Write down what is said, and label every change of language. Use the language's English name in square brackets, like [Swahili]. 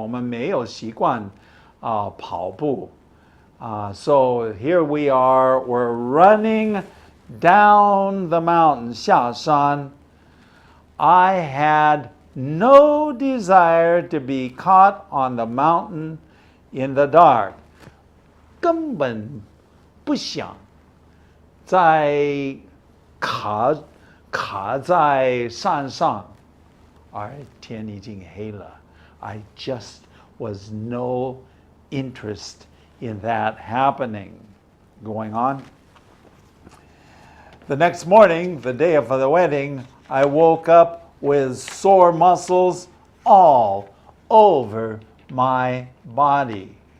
[Chinese] 我们没有习惯跑步。 [English] So here we are, we're running down the mountain, 下山. I had no desire to be caught on the mountain in the dark. [Chinese] 根本不想再卡在山上，而天已经黑了。 [English] I just was no interest in that happening. Going on. The next morning, the day of the wedding, I woke up with sore muscles all over my body.